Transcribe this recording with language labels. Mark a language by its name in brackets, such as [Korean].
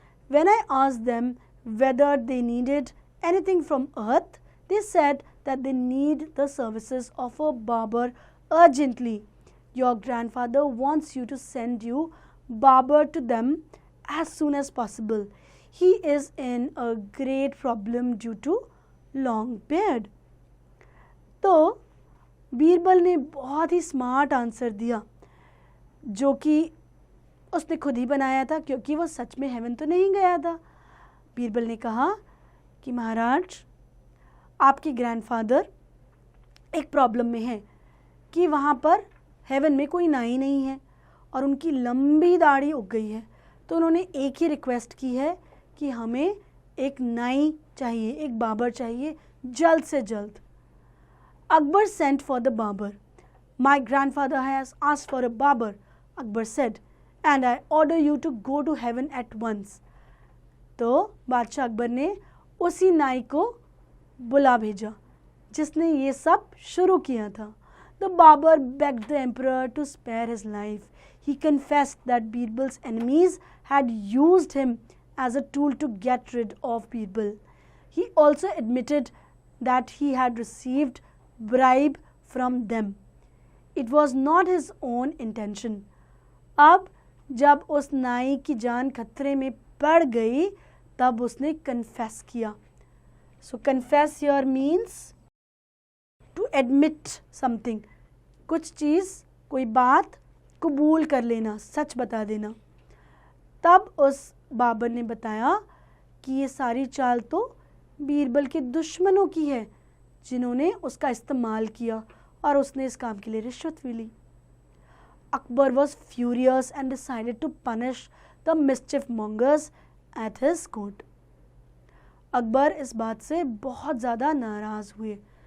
[English] When I asked them whether they needed anything from earth, they said that they need the services of a barber urgently. Your grandfather wants you to send you barber to them as soon as possible. He is in a great problem due to long beard. [Hindi] तो बीरबल ने बहुत ही smart answer दिया जो कि उसने खुद ही बनाया था क्योंकि वो सच में हेवन तो नहीं गया था। बीरबल ने कहा कि महाराज आपके ग्रैंडफादर एक प्रॉब्लम में है कि वहाँ पर हेवन में कोई नाई नहीं है और उनकी लंबी दाढ़ी उग गई है, तो उन्होंने एक ही रिक्वेस्ट की है कि हमें एक नाई चाहिए, एक बाबर चाहिए जल्द से जल्द। [English] Akbar sent for the barber. My grandfather has asked for a barber, Akbar said, and I order you to go to heaven at once. [Hindi] तो बादशाह अकबर ने उसी नाई को बुला भेजा जिसने ये सब शुरू किया था। [English] The barber begged the emperor to spare his life. He confessed that Birbal's enemies had used him as a tool to get rid of Birbal. He also admitted that he had received bribe from them. It was not his own intention. [Hindi] अब जब उस नाई की जान खतरे में पड़ गई तब उसने कन्फेस किया। [English] So confess here means to admit something. [Hindi] कुछ चीज़, कोई बात कबूल कर लेना, सच बता देना। तब उस बाबर ने बताया कि ये सारी चाल तो बीरबल के दुश्मनों की है जिन्होंने उसका इस्तेमाल किया और उसने इस काम के लिए रिश्वत भी ली। [English] Akbar was furious and decided to punish the mischief mongers at his court. [Hindi] Akbar इस बात से बहुत ज़्यादा नाराज़ हुए।